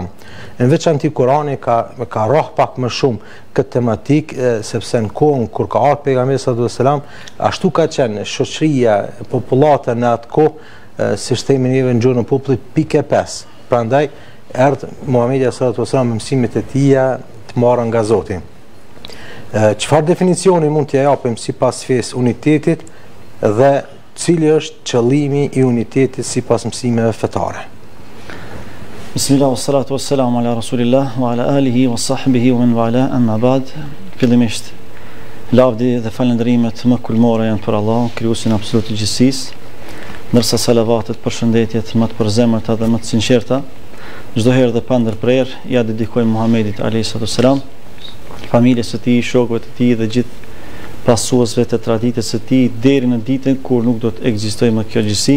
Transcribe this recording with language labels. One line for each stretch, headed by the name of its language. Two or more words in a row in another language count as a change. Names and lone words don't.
Albanian: Në veçanti Kurani ka rrah pak më shumë këtë tematik, sepse në kohën kur ka ardhur pejgamberi
Arabic: صلى الله عليه وسلم,
Albanian: ashtu ka qenë shoqëria, popullata në atë kohë, si themi neve në gjuhën e popullit, pikë 5. Prandaj erdhi Muhamedi
Arabic: صلى الله عليه وسلم
Albanian: me mësimet e tij të marra nga Zoti. Çfarë definicioni mund t'ia japim sipas fesë unitetit dhe cili është qëllimi i unitetit sipas mësimeve fetare?
Arabic: بسم الله، والصلاة والسلام على رسول الله وعلى آله وصحبه ومن والاه، أما بعد.
Albanian: Fillimisht lavdi dhe falënderimet më kulmore janë për Allah, krijuesin absolut të gjithësisë, ndërsa salavatet, përshëndetjet më të përzemërta dhe më të sinqerta çdo herë dhe pa ndërprerje ja dedikojmë Muhamedit
Arabic: عليه السلام,
Albanian: familjes së tij, shokëve të tij dhe gjithë pasuesve të traditës së tij deri në ditën kur nuk do të ekzistojë më kjo gjësi.